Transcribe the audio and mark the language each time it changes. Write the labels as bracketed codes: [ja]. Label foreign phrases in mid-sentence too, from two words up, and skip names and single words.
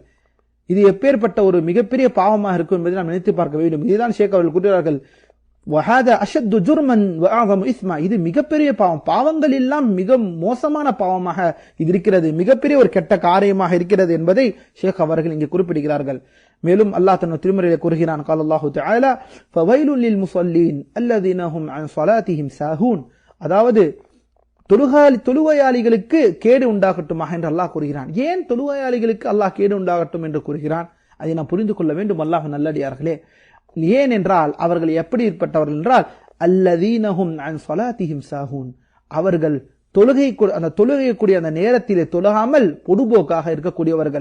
[ta] இது எப்பேற்பட்ட ஒரு மிகப்பெரிய பாவமாக இருக்கும் என்பதை நாம் நினைத்து பார்க்க வேண்டும். இதுதான் ஷேக் அவர்கள் கூறுகிறார்கள், [ar] وهذا أشد جرما وأعظم إثما. [ta] இது மிகப்பெரிய பாவம், பாவங்கள் எல்லாம் மிக மோசமான பாவமாக இது இருக்கிறது, மிகப்பெரிய ஒரு கெட்ட காரியமாக இருக்கிறது என்பதை ஷேக் அவர்கள் இங்கே குறிப்பிடுகிறார்கள். மேலும் அல்லாஹ் தன் திருமறையிலே கூறுகிறான், [ar] قال الله تعالى فويل للمصلين الذين هم عن صلاتهم ساهون. [ta] அதாவது தொழுகையாளிகளுக்கு கேடு உண்டாகட்டுமாக என்று அல்லாஹ் கூறுகிறான். ஏன் தொழுகையாளிகளுக்கு அல்லாஹ் கேடு உண்டாகட்டும் என்று கூறுகிறான்? அதை நாம் புரிந்து கொள்ள வேண்டும். அல்லாஹ் நல்லடியார்களே, ஏன் என்றால் அவர்கள் எப்படிப்பட்டவர்கள் என்றால் [ar] الذين هم عن صلاتهم ساهون, [ta] அவர்கள் தொழுகைக்கூடிய அந்த நேரத்திலே தொழாமல் பொடுபோக்காக இருக்கக்கூடியவர்கள்.